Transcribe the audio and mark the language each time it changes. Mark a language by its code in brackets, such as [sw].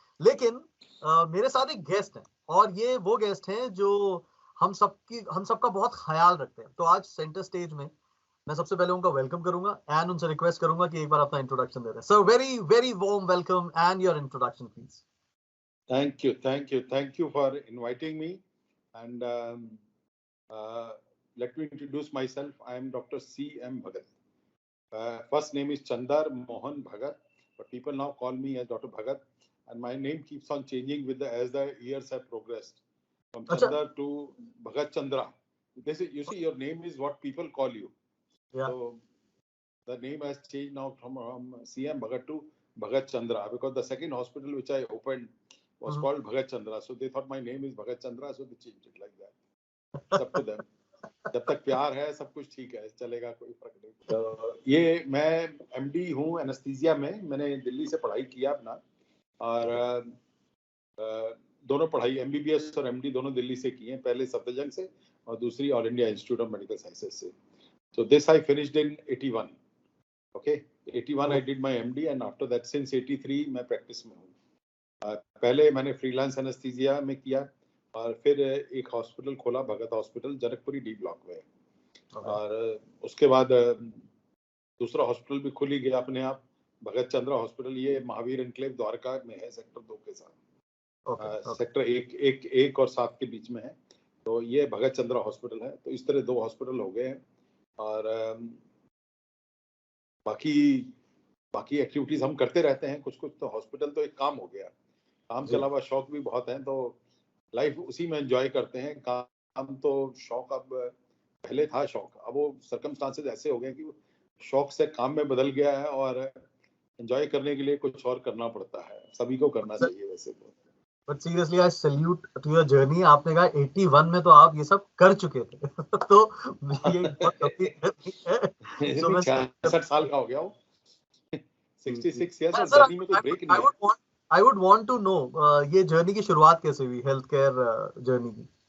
[hi] लेकिन मेरे साथ एक गेस्ट है, और ये वो गेस्ट हैं जो हम सबका बहुत ख्याल रखते हैं। तो आज सेंटर स्टेज में मैं सबसे पहले उनका वेलकम करूंगा एंड उनसे रिक्वेस्ट करूंगा कि एक बार अपना इंट्रोडक्शन दे दें। [en] Sir, very very warm welcome and your introduction please. Thank you for inviting me. And uh, let me introduce myself. I am Dr. C.M. Bhagat. First name is Chandar Mohan Bhagat, but people now call me as Dr. Bhagat. And my name keeps on changing as the years have progressed. From Chandar to Bhagat Chandra. You see, your name is what people call you. Yeah. So the name has changed now from C.M. Bhagat to Bhagat Chandra, because the second hospital which I opened was called Bhagat Chandra. So they thought my name is Bhagat Chandra, so they changed it like that. It's up to them. [hi] जब तक प्यार है सब कुछ ठीक है, चलेगा, कोई फर्क नहीं। तो ये मैं एमडी हूँ एनेस्थीसिया में। मैंने दिल्ली से पढ़ाई किया अपना, और दोनों पढ़ाई एमबीबीएस और एमडी दोनों दिल्ली से की हैं। पहले सफदरजंग से और दूसरी all India institute of medical sciences से। [en] So this I finished in 81. Okay, 81 I did my MD, and after that since 83 [hi] मैं प्रैक्टिस में हूँ। पहले मैंने फ्रीलांस एनेस्थीसिया में किया, और फिर एक हॉस्पिटल खोला, भगत हॉस्पिटल, जनकपुरी डी ब्लॉक में। और उसके बाद दूसरा हॉस्पिटल भी खुल ही गया अपने आप, भगत चंद्रा हॉस्पिटल। ये महावीर एनक्लेव द्वारका में है, सेक्टर 2 के साथ। सेक्टर 1 और 7 के बीच में है। तो ये भगत चंद्रा हॉस्पिटल है। तो इस तरह 2 हॉस्पिटल हो गए हैं। और बाकी एक्टिविटीज हम करते रहते हैं कुछ। तो हॉस्पिटल तो एक काम हो गया, काम के अलावा शौक भी बहुत हैं, तो लाइफ उसी में एंजॉय करते हैं। काम तो शौक, अब पहले था शौक, अब वो सर्कमस्टांसेस ऐसे हो गए कि शौक से काम में बदल गया है, और एंजॉय करने के लिए कुछ और करना पड़ता है। सभी को करना चाहिए वैसे तो। [en] But seriously, I salute to your journey. [hi] आपने कहा 81 में तो आप ये सब कर चुके थे। तो ये बहुत लंबी जर्नी है। So 66 साल का हो गया हूँ। [en] 66 years, [hi] और जर्नी में कोई ब्रेक नहीं है। [en] I would want to know [hi] ये जर्नी की शुरुआत कैसे हुई, हेल्थ केयर जर्नी की?